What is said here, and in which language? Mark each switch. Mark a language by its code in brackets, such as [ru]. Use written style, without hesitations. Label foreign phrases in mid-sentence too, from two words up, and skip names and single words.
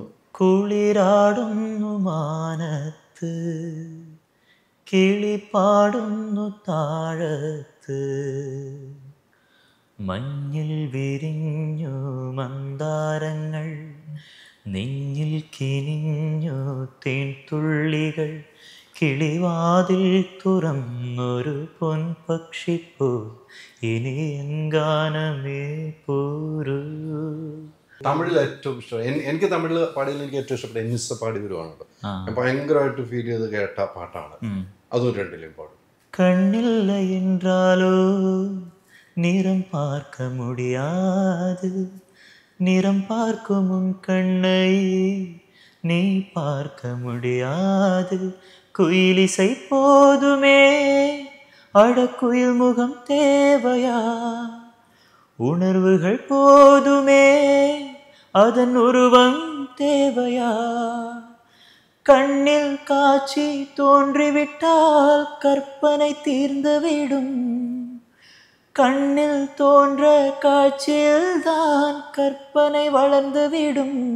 [ml] കുളിരാടുന്നു മാനത്ത് കിളി പാടുന്നു താഴത്ത് മഞ്ഞിൽ വിരിഞ്ഞു മന്ദാരങ്ങൾ, നെഞ്ഞിൽ കിനിഞ്ഞു തേൻതുള്ളികൾ, കിളിവാതിൽ തുറന്നൊരു പൊൻപക്ഷിപ്പൂ, ഇനി എങ്കാനമേ പോരൂ. തമിഴിൽ ഏറ്റവും ഇഷ്ടം എനിക്ക് തമിഴിൽ പാടിയതിൽ എനിക്ക് ഏറ്റവും ഇഷ്ടപ്പെട്ട എന്നിസ പാടി വരുവാണല്ലോ. ഞാൻ ഭയങ്കരമായിട്ട് ഫീൽ ചെയ്ത് കേട്ട പാട്ടാണ്. അതും രണ്ടിലും പാടും. [ta] കണ്ണില്ല என்றாலோ நிறம் பார்க்க முடியாது, நிறம் பார்க்கும் உன் கண்ணை நீ பார்க்க முடியாது, குயிலிசை போதுமே அடக்குயில் முகம் தேவையா, உணர்வுகள் போதுமே அதன் உருவம் தேவையா, கண்ணில் காட்சி தோன்றிவிட்டால் கற்பனை தீர்ந்துவிடும், கண்ணில் தோன்ற காட்சியில்தான் கற்பனை வளர்ந்துவிடும்,